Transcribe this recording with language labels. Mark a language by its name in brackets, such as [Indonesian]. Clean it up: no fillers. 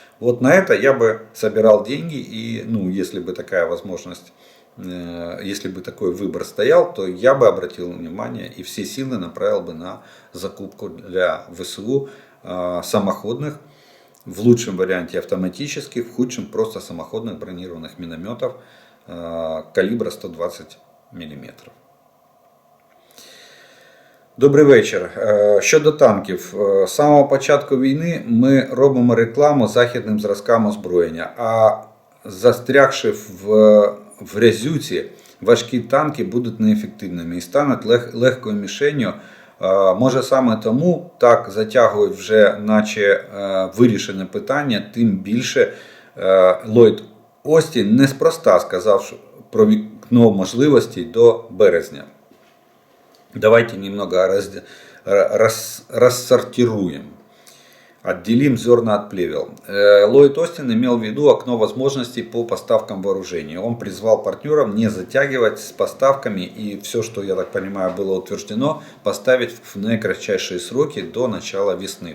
[Russian] Вот на это я бы собирал деньги, и если бы такая возможность, если бы такой выбор стоял, то я бы обратил внимание и все силы направил бы на закупку для ВСУ самоходных, в лучшем варианте автоматических, в худшем просто самоходных бронированных минометов калібра 120 мм. [Ukrainian] Добрий вечір. Щодо танків. З самого початку війни ми робимо рекламу західним зразкам озброєння, а застрягши в грязюці, важкі танки будуть неефективними і стануть легкою мішенью. Може саме тому так затягують вже наче вирішене питання, тим більше Ллойд Остін неспроста сказав про вікно можливостей до березня. [Russian] Давайте немного рассортируем. Отделим зерна от плевел. Ллойд Остин имел в виду окно возможностей по поставкам вооружения. Он призвал партнеров не затягивать с поставками и все, что, я так понимаю, было утверждено, поставить в наикратчайшие сроки до начала весны.